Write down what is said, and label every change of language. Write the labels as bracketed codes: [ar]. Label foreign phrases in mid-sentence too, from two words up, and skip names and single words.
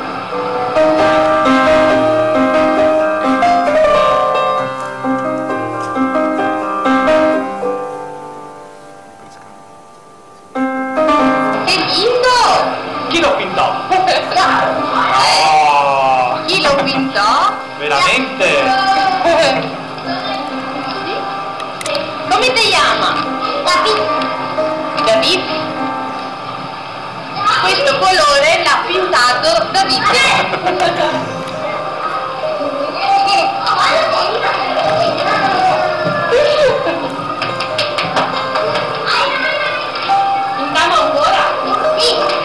[es] ¡Qué lindo! ¿Quién lo pintó? ¿Quién lo pintó? [it] Veramente. Come ti chiama? David. Questo colore l'ha pintato David. Pintiamo ancora? Sì.